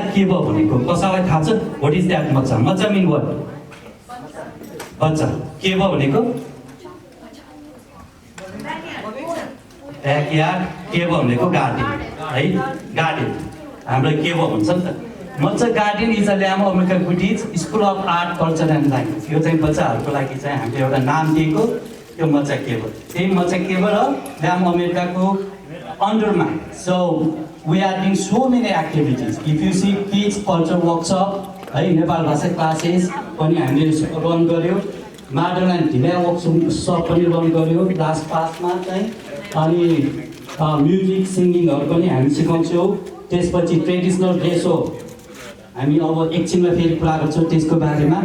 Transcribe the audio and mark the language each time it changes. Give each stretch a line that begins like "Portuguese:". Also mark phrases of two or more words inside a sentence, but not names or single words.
Nepali: के भयो भनेको कसैलाई थाहा छ?
English: What is that macha? Macha mean what? बच्चा के भयो भनेको?
Nepali: ब्याकयार्ड के भयो भनेको गार्डन है, गार्डन हाम्रो के भयो भन्छ नि त।
English: Macha Garden is a LAM American British School of Art Culture and Language.
Nepali: यो चाहिँ बच्चाहरूको लागि चाहिँ हामीले एउटा नाम दिएको, त्यो मचा के भयो। त्यही मचा के भयो र ल्याम अमेरिकाको अन्डरमा।
English: So we are doing so many activities. if you see kids culture workshop
Nepali: है, नेपाल भाषा क्लासेस पनि हामीले रन गऱ्यौँ, माडल एन्ड ढिला वर्कसप पनि रन गऱ्यौँ लास्ट पासमा चाहिँ। अनि
English: music singing
Nepali: पनि हामी सिकाउँछौँ। त्यसपछि
English: traditional dress
Nepali: हो, हामी अब एकछिनमा फेरि कुरा गर्छौँ त्यसको बारेमा।